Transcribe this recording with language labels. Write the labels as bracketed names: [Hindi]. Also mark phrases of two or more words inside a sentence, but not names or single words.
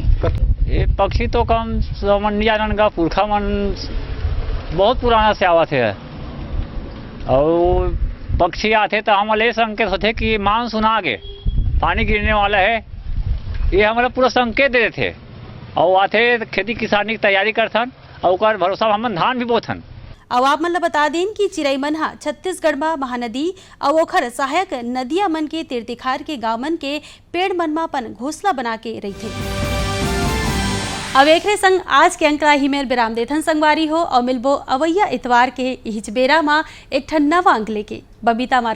[Chhattisgarhi] ये पक्षी तो कम समन जानन का पुरखा मन बहुत पुराना से आवत है और पक्षी आते तो हम ले संकेत होते कि मानसून आ गए पानी गिरने वाला है, ये हमारा पूरा संकेत दे देते और आते खेती किसानी की तैयारी करथन और भरोसा हम धान भी बोथन। अब आप मन ला बता दें कि चिरई मन हा छत्तीसगढ़ में महानदी और ओखर सहायक नदिया मन के तीरतिखार के गांव मन के पेड़ मन में अपन घोंसला बना के रही थे। अब एक संग आज के अंकड़ा ही मेल विराम देथन संगवारी हो और मिलबो अवैया इतवार के इच बेरा में एक ठन नवा अंक लेके।